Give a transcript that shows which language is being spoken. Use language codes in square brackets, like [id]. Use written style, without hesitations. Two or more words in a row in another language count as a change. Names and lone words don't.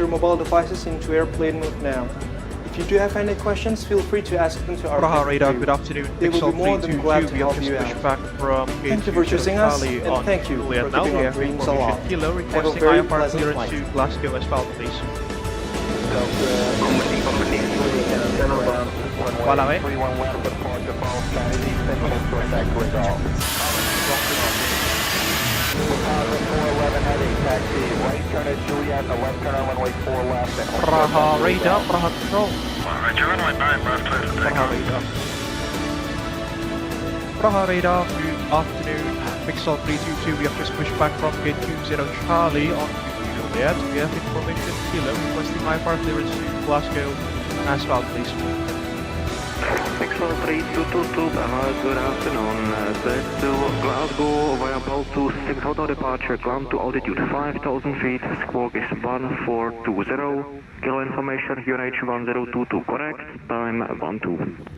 [en] your mobile devices into airplane mode now. If you do have any questions, feel free to ask them to our Praha radar, team. good afternoon. They will Pixel be more than glad 322, to we have help just you pushed out. back from Thank you for choosing us, Charlie and on thank you Juliet. for Now keeping we our have dreams information alive. kilo Have a requesting very IFR pleasant clearance flight. to Glasgow as well, please. [fr] Voilà, ouais. [en] Praha radar, Praha control. Praha radar. Praha radar, good afternoon. Pixel 322, we have just pushed back from gate 20 Charlie on Juliet. We have information kilo requesting IFR clearance to Glasgow as well, please. Pixel 3222, good afternoon. Set to Glasgow via Baltu 6 Hotel departure, climb to altitude 5,000 feet, squawk is 1420, kilo information, UNH 1022, correct, time 12.